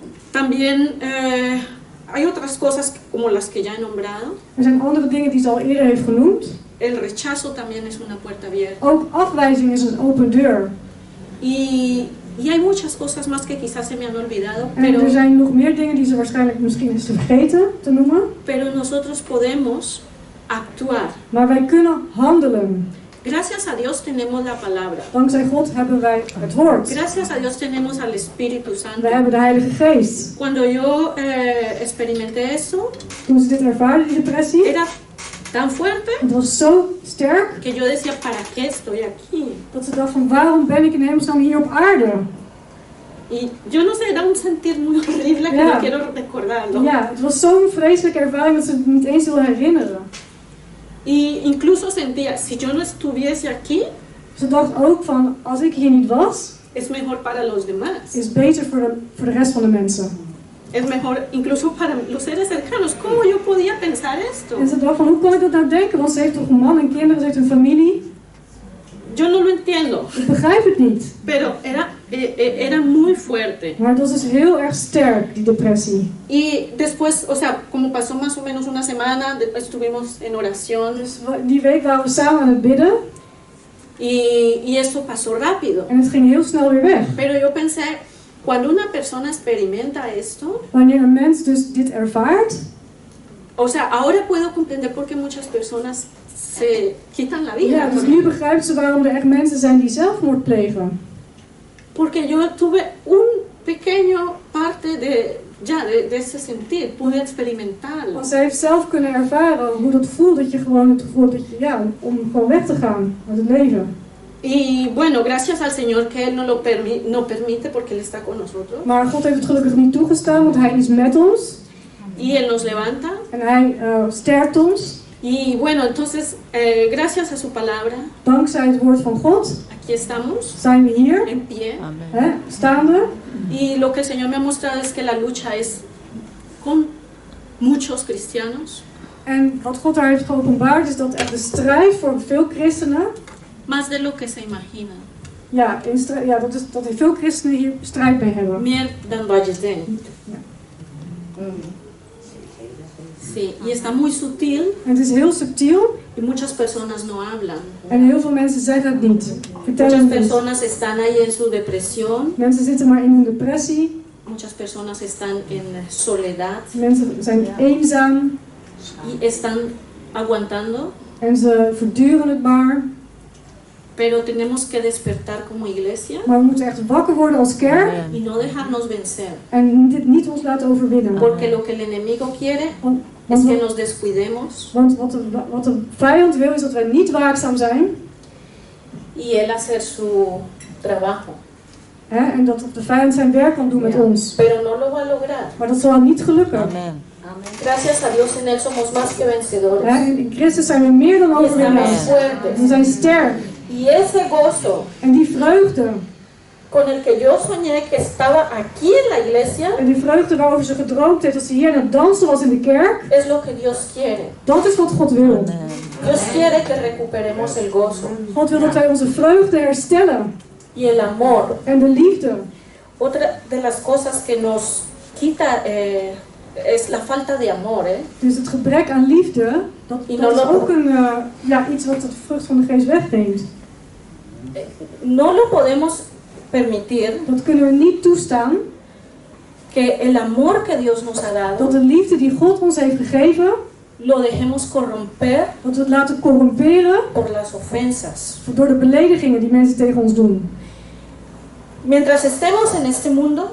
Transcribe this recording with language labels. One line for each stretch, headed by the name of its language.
Spanish: También hay otras cosas como las que ya he nombrado.
Dutch: Er zijn andere dingen die ze al eerder heeft genoemd.
Spanish: El rechazo también es una puerta abierta.
Dutch: Ook afwijzing is een open deur.
Spanish: Y Y hay muchas cosas más que quizás se me han olvidado,
Dutch: En er zijn nog meer dingen die ze waarschijnlijk misschien is vergeten te noemen.
Spanish: pero nosotros podemos actuar.
Dutch: Maar wij kunnen handelen.
Spanish: Gracias a Dios tenemos la palabra.
Dutch: Dankzij God hebben wij het woord.
Spanish: Gracias a Dios tenemos al Espíritu Santo.
Dutch: We hebben de Heilige Geest.
Spanish: Cuando yo experimenté eso,
Dutch: Toen ze dit ervaarden, die depressie,
Spanish: era tan fuerte
Dutch: het was zo sterk
Spanish: que yo decía, ¿para qué estoy aquí?
Dutch: dat ze dacht van waarom ben ik in hemelsnaam hier op aarde?
Spanish: Y yo no sé, era un sentir muy horrible que
Dutch: Ja.
Spanish: no quiero recordarlo.
Dutch: Ja, het was zo'n vreselijke ervaring dat ze het niet eens wil herinneren.
Spanish: Y incluso sentía, si yo no estuviese aquí,
Dutch: Ze dacht ook van als ik hier niet was,
Spanish: es mejor para los demás.
Dutch: is beter voor de rest van de mensen.
Spanish: Es mejor incluso para los seres cercanos. ¿Cómo yo podía pensar esto?
Dutch: En ze dacht van hoe kon ik dat nou denken? Want ze heeft toch een man en kinderen, ze heeft een familie.
Spanish: Yo no lo entiendo,
Dutch: Ik begrijp het niet.
Spanish: pero era muy fuerte.
Dutch: Maar het was dus heel erg sterk, die depressie.
Spanish: Y después, o sea, como pasó más o menos una semana, después estuvimos en oración
Dutch: Dus die week waren we samen aan het bidden
Spanish: y eso pasó rápido.
Dutch: en het ging heel snel weer weg.
Spanish: Pero yo pensé, cuando una persona experimenta esto,
Dutch: Wanneer een mens dus dit ervaart,
Spanish: o sea, ahora puedo comprender por qué muchas personas se quitan la vida.
Dutch: ja, dus nu begrijpt ze waarom er echt mensen zijn die zelfmoord plegen.
Spanish: Porque yo tuve un pequeño parte de ese sentir, pude experimentarlo.
Dutch: Want zij heeft zelf kunnen ervaren hoe dat voelt, dat je gewoon het gevoel hebt dat je, ja, om gewoon weg te gaan uit het leven.
Spanish: Y bueno, gracias al Señor que Él no permite porque Él está con nosotros.
Dutch: Maar God heeft het gelukkig niet toegestaan, want Hij is met ons
Spanish: Y Él nos levanta.
Dutch: en Hij sterkt ons.
Spanish: Y bueno, entonces, gracias a su palabra,
Dutch: Dankzij het woord van God
Spanish: aquí estamos,
Dutch: zijn we hier,
Spanish: en pie.
Dutch: hè, staande.
Spanish: Y lo que el Señor me ha mostrado es que la lucha es con muchos cristianos,
Dutch: En wat God daar heeft geopenbaard is dat echt de strijd voor veel christenen,
Spanish: más de lo que se imaginan.
Dutch: ja, dat er veel christenen hier strijd mee hebben. Meer dan wat je denkt.
Spanish: Sí, y está muy sutil
Dutch: En het is heel subtiel
Spanish: y muchas personas no hablan.
Dutch: en heel veel mensen zeggen het niet. Vertellen
Spanish: Muchas
Dutch: het niet.
Spanish: personas están ahí en su depresión,
Dutch: Mensen zitten maar in een depressie,
Spanish: muchas personas están en soledad
Dutch: mensen zijn eenzaam
Spanish: y están aguantando,
Dutch: en ze verduren het maar.
Spanish: pero tenemos que despertar como iglesia
Dutch: Maar we moeten echt wakker worden als kerk
Spanish: y no dejarnos vencer,
Dutch: en dit niet ons laten overwinnen.
Spanish: porque lo que el enemigo quiere
Dutch: Want,
Spanish: es
Dutch: want,
Spanish: que nos descuidemos
Dutch: want wat de vijand wil is dat wij niet waakzaam zijn.
Spanish: y él hacer su trabajo,
Dutch: Hè, en dat de vijand zijn werk kan doen met ons.
Spanish: pero no lo va a lograr.
Dutch: Maar dat zal niet gelukken.
Spanish: Gracias a Dios en él somos más que vencedores.
Dutch: Hè, in Christus zijn we meer dan
Spanish: Y estamos
Dutch: overwinnaars.
Spanish: fuertes.
Dutch: We zijn sterk.
Spanish: Y ese gozo
Dutch: En die vreugde,
Spanish: con el que yo soñé que estaba aquí en la iglesia,
Dutch: en die vreugde waarover ze gedroomd heeft als ze hier aan het dansen was in de kerk,
Spanish: es lo que Dios quiere.
Dutch: dat is wat God wil.
Spanish: Dios quiere que recuperemos el gozo
Dutch: God wil dat wij onze vreugde herstellen.
Spanish: y el amor.
Dutch: En de liefde.
Spanish: Otra de las cosas que nos quita es la falta de amor.
Dutch: Dus het gebrek aan liefde, dat is ook iets wat de vrucht van de geest wegneemt.
Spanish: No lo podemos permitir
Dutch: Dat kunnen we niet toestaan,
Spanish: que el amor que Dios nos ha
Dutch: dat
Spanish: dado
Dutch: de liefde die God ons heeft gegeven,
Spanish: lo dejemos corromper
Dutch: dat we het laten corromperen
Spanish: por las ofensas.
Dutch: door de beledigingen die mensen tegen ons doen.
Spanish: Mientras estemos en este mundo,